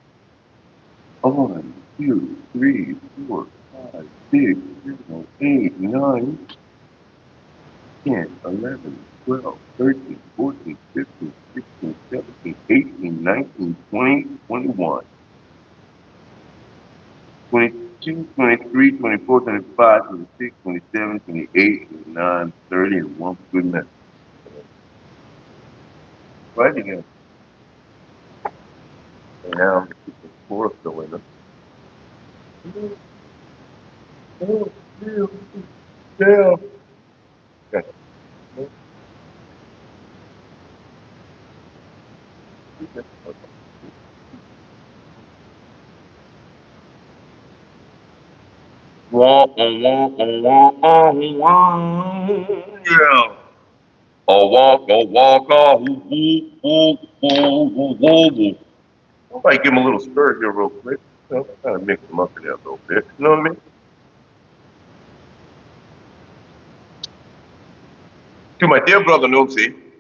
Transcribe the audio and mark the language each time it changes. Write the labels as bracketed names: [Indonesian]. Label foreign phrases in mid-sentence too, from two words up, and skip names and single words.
[English] 1, 2, 3, 4, 5, 6, 7, 8, 9, 10, 11, 12, 13, 14, 15, 16, 17, 18, 19, 20, 21, 22, 23, 24, 25, 26, 27, 28, 29, 30, and 1 good minute. Right again. And now I'm keeping the chlorophyll in them. Yeah. Okay. Wah, wah, wah, wah, yeah. A walk, woo. Somebody give him a little stir here real quick. You know, kind of mix them up in there a little bit. You know what I mean? To my dear brother Noopsy.